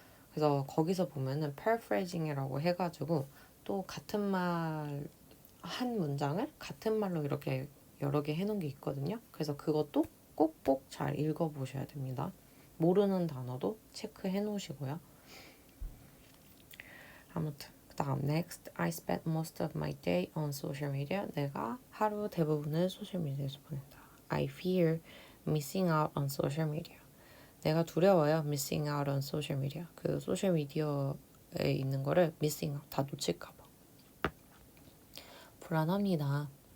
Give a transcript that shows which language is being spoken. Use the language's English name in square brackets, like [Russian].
[Korean] 그래서 거기서 보면은 paraphrasing이라고 해가지고 또 같은 말 한 문장을 같은 말로 이렇게 여러 개 해놓은 게 있거든요. 그래서 그것도 꼭꼭 잘 읽어보셔야 됩니다. 모르는 단어도 체크해 놓으시고요. 아무튼 그다음 [English] next, I spent most of my day on social media. [Korean] 내가 하루 대부분을 소셜미디어에서 보낸다. [English] I fear missing out on social media. [Korean] 내가 두려워요. [English] missing out on social media. [Korean] 그 소셜미디어에 있는 거를 [English] missing out [Korean] 다 놓칠까 봐. 불안합니다.